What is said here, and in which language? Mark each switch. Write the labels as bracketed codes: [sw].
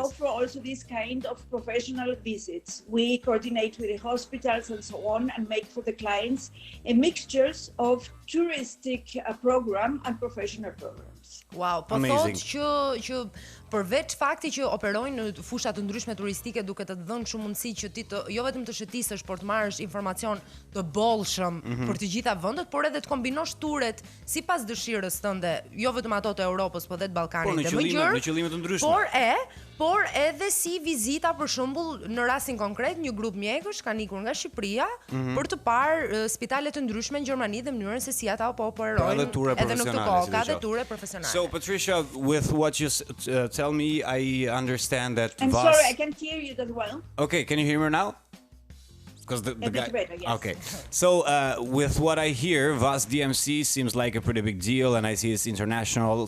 [en] offer also this kind of professional visits. We coordinate with the hospitals and so on and make for the clients a mixture of touristic program and professional programs. Wow, [sq] po [en] Amazing. [sq] thotë që përveç fakti që operojnë në fusha të ndryshme turistike duke të dhënë shumë mundësi që ti të jo vetëm të shëtisësh, por të marrësh informacion të bollshëm për të gjitha vendet, por edhe të kombinosh turet sipas dëshirës tënde, jo vetëm ato të Europës, por edhe të Ballkanit dhe më gjërë. Në qëllime të ndryshme. Por edhe si vizita, për shembull, në rastin konkret, një grup mjekësh kanë ikur nga Shqipëria për të parë spitale të ndryshme në Gjermani dhe mënyrën se si ata operojnë edhe në këtë kohë, ka dhe ture profesionale. [en] So Patricia, with what you tell me, I understand that I'm VAS... sorry, I can't hear you that well. Okay, can you hear me now? Because the a bit better, yes. Okay, so with what I hear, VAS DMC seems like a pretty big deal, and I see it's international.